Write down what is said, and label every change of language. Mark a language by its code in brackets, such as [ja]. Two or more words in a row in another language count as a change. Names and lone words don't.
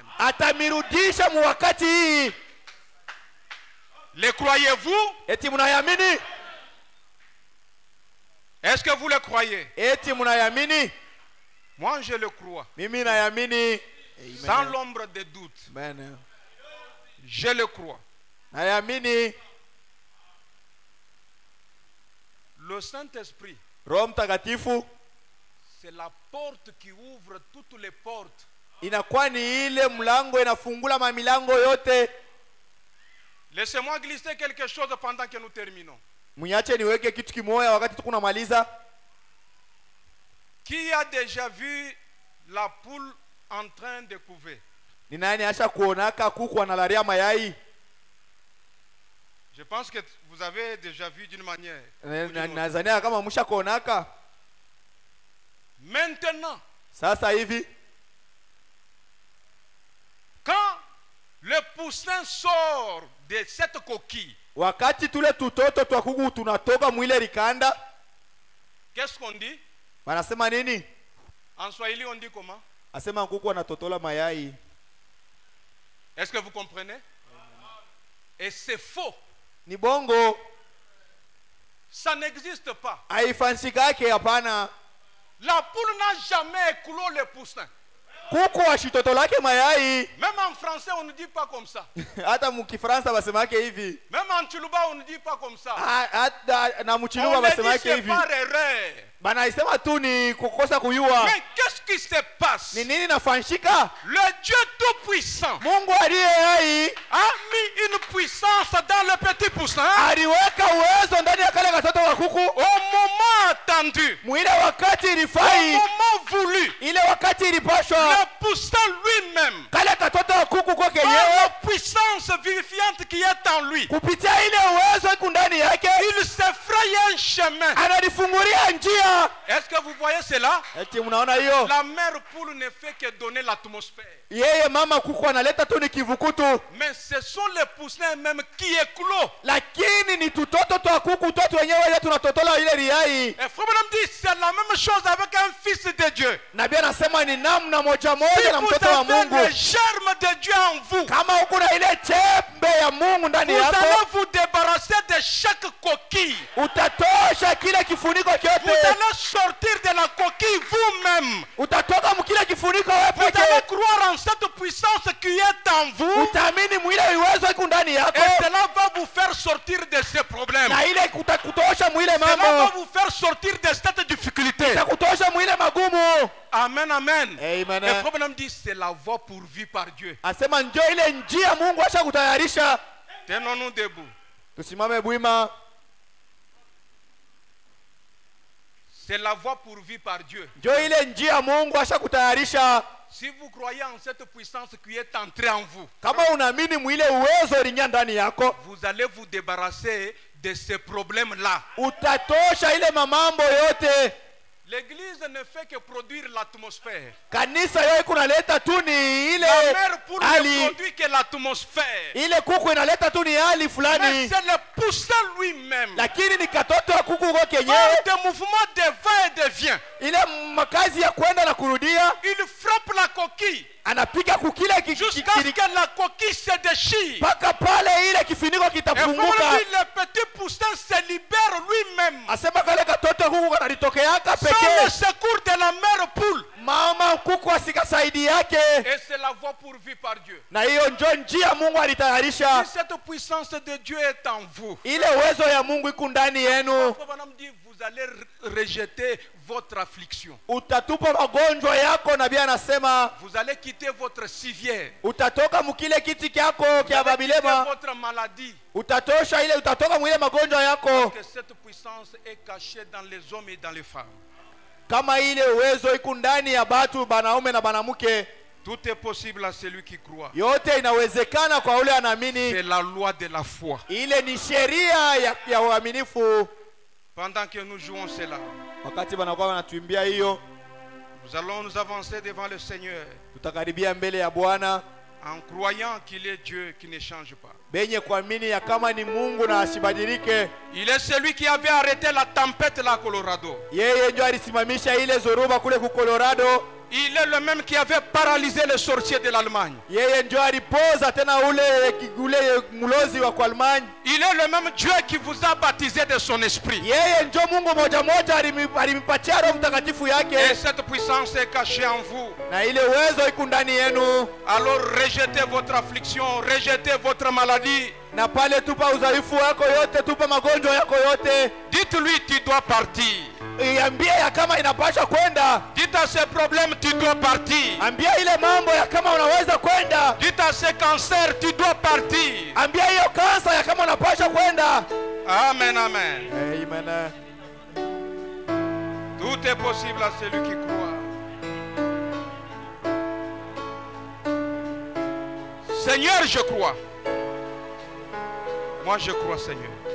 [sw] Atamirudisha mu wakati hii. [fr] Le croyez-vous? [sw] Eti mnayamini? [fr] Est-ce que vous le croyez? [sw] Eti mnayamini? [fr] Moi je le crois. [sw] Mimi nayamini. [fr] Sans l'ombre de doute. Amen. Je le crois. [sw] Nayamini. [fr] Le Saint-Esprit, [sw] Roho Mtakatifu, [fr] c'est la porte qui ouvre toutes les portes. [sw] Inakuwa ni ile mlango inafungula mamilango yote. [fr] Laissez-moi glisser quelque chose pendant que nous terminons. [sw] Mniache niweke kitu kimoja wakati tukunamaliza. [fr] Qui a déjà vu la poule en train de couver? [sw] Ni nani acha kuonaka kuku analaria mayai? [fr] Je pense que vous avez déjà vu d'une manière. [sw] Nazania kama musha kuonaka. [fr] Maintenant, [sw] sasa hivi, [fr] quand le poussin sort de cette coquille, [sw] wakati tule tutoto twa kuku tunatoka mwile rikanda, [fr] qu'est-ce qu'on dit? [sw] Wanasema nini? [fr] En Swahili on dit comment? [sw] Asema kuku anatotola mayai. [fr] Est-ce que vous comprenez? Et c'est faux. [sw] Ni bongo. [fr] Ça n'existe pas. [sw] Haifansikake hapana. [fr] La poule n'a jamais éclos le poussin. [sw] kuku ashitotolake mayai. [fr] Même en français on ne dit pas comme ça. [sw] Hata mukifransa basemake hivi. [fr] Même en Tsholuba on ne dit pas comme ça. [sw] Hata na mchuluba basemake hivi. [fr] Par erreur. [sw] Banaisema tu ni kukosa kuyua. [fr] Mais qu'est-ce qui se passe? [sw] Ni nini nafanyika? [fr] Le Dieu tout-puissant [sw] Mungu aliye hai [fr] a mis une puissance dans le petit poussin. [sw] aliweka uwezo ndani ya kale katoto wa kuku. [fr] Au moment attendu. [sw] Mwile wakati [fr] Au [sw] ilifai. [fr] moment voulu. [sw] Ile wakati ilipashwa. [fr] Le poussin lui-même. [sw] Kale katoto wa kuku kwa [fr] Par [sw] kenyewe. [fr] la puissance vivifiante qui est en lui. [sw] Kupitia ile uwezo iko ndani yake. [fr] Il se fraye un chemin. [sw] Analifungulia njia. [fr] Est-ce que vous voyez cela? [sw] Eti mnaona hiyo? [fr] La mère poule ne fait que donner l'atmosphère. [sw] Yeye mama kuku analeta tu ni kivukutu. [fr] Mais ce sont les poussins même qui éclosent. [sw] Lakini ni tutoto twa kuku toto wenyewe ile tunatotola ile riai. [fr] Et frère Branham dit c'est la même chose avec un fils de Dieu. [sw] Nabii anasema ni namna moja moja [fr] Si [sw] na [fr] vous [sw] mtoto wa [fr] avez [sw] Mungu. [fr] le germe de Dieu en vous, [sw] Kama uko na ile chembe ya Mungu ndani [fr] vous [sw] yako, [fr] allez vous débarrasser de chaque coquille. [sw] utatosha kile kifuniko [fr] Vous [sw] kyote. [fr] allez sortir de la coquille vous-même. [sw] Utatoka mkile kifuniko wewe [fr] Vous allez [sw] pekee. [fr] croire en cette puissance qui est en vous. [sw] Utaamini mwile uwezo iko ndani yako. [fr] Et cela va vous faire sortir de ces problèmes. [sw] Na ile kutosha mwile [fr] Cela va [sw] mambo. [fr] vous faire sortir de cette difficulté. [sw] Itakutosha mwile magumu. Amen, amen. Amen. [fr] Et frère Branham dit c'est la voie pourvue par Dieu. [sw] Asema njoo ile njia Mungu asha kutayarisha. [fr] Tenons-nous debout. [sw] Tusimame bwima. [fr] C'est la voie pourvue par Dieu. [sw] Njoo ile njia Mungu asha kutayarisha. [fr] Si vous croyez en cette puissance qui est entrée en vous, [sw] Kama unaamini mwile uwezo ulinya ndani yako, [fr] vous allez vous débarrasser de ces problèmes-là. [sw] utatosha ile mamambo yote. [fr] L'église ne fait que produire l'atmosphère. [sw] Kanisa yao kunaleta tu ni ile [fr] La mère pour ne [sw] hali. [fr] produit que l'atmosphère. [sw] Ile kuku inaleta tu ni hali [fr] Mais [sw] fulani. [fr] c'est le poussin lui-même. [sw] Lakini ni katoto wa kuku kwa [fr] Par [sw] kenyewe. [fr] des mouvements de va et de vient, [sw] Ile makazi ya kwenda na kurudia. [fr] il frappe la coquille [sw] Anapiga kukile [fr] jusqu'à ce que la coquille se déchire. [sw] mpaka pale ile kifuniko [fr] Et [sw] kitafunguka. [fr] voilà, le petit poussin se libère lui-même. [sw] Asema kale katoto kuku kanalitokeaka [fr] Sans le [sw] pekee. [fr] secours de la mère poule. [sw] Mama kuku asikasaidi yake. [fr] Et c'est la voie pourvue par Dieu. [sw] Na hiyo njo njia Mungu alitayarisha. [fr] Si cette puissance de Dieu est en vous, [sw] Ile uwezo ya Mungu iko ndani yenu. [fr] Frère Branham dit, vous allez rejeter votre affliction. [sw] Utatupa magonjwa yako, nabii anasema. [fr] Vous allez quitter votre civière. [sw] Utatoka mukile kiti kyako [fr] Vous [sw] kya [fr] allez quitter [sw] babilema. [fr] votre maladie. [sw] Utatosha ile, utatoka mwile magonjwa yako. [fr] Que cette puissance est cachée dans les hommes et dans les femmes. [sw] Kama ile uwezo iko ndani ya batu banaume na banamuke. [fr] Tout est possible à celui qui croit. [sw] Yote inawezekana kwa ule anaamini. [fr] C'est la loi de la foi. [sw] Ile ni sheria ya uaminifu. [fr] Pendant que nous jouons cela, [sw] Wakati banakuwa wanatuimbia hiyo, [fr] nous allons nous avancer devant le Seigneur [sw] tutakaribia mbele ya Bwana [fr] en croyant qu'il est Dieu qui ne change pas. [sw] benye kuamini ya kama ni Mungu na asibadilike. [fr] Il est celui qui avait arrêté la tempête là à Colorado. [sw] Yeye ndio alisimamisha ile zoruba kule ku Colorado. [fr] Il est le même qui avait paralysé les sorciers de l'Allemagne. [sw] Yeye ndio alipoza tena ule mlozi wa Allemagne. [fr] Il est le même Dieu qui vous a baptisé de son esprit. [sw] Yeye ndio Mungu moja moja alimipatia Roho Mtakatifu [fr] Et [sw] yake. [fr] cette puissance est cachée en vous. [sw] Na ile uwezo iko ndani yenu. [fr] Alors rejetez votre affliction, rejetez votre maladie. [sw] Na pale tupa udhaifu wako yote, tupa magonjwa yako yote. [fr] Dites-lui tu dois partir. [sw] Iambie ya kama inapaswa kwenda. [fr] Dites à ces problèmes tu dois partir. [sw] Ambia ile mambo ya kama unaweza kwenda. [fr] Dites à ces cancers tu dois partir. [sw] Ambia hiyo kansa ya kama unapaswa kwenda. Amen, amen. Amen. [fr] Tout est possible à celui qui croit. Seigneur, je crois. Moi, je crois, Seigneur.